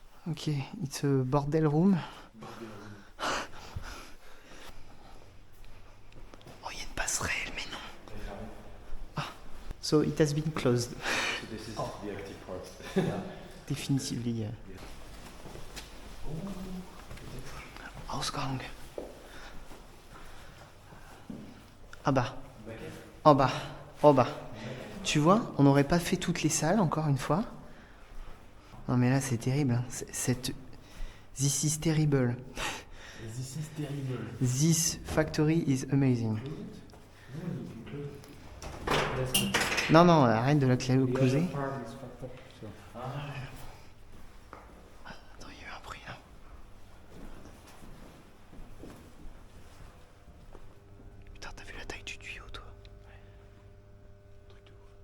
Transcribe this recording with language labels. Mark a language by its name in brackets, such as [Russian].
[English] Ok, it's a bordel room. [French] Oh, il y a une passerelle, mais non. [English] Ah, so it has been closed. So this is the active part. Definitively. [German] Ausgang. [French] Ah bah. En bas. En bas. Tu vois, on n'aurait pas fait toutes les salles, encore une fois. Non mais là c'est terrible. Hein. [English] This is terrible. This is terrible. This factory is amazing. [French] Non, non, arrête de la closer. Attends, il y a eu un bruit là. Putain, t'as vu la taille du tuyau, toi? Truc de ouf.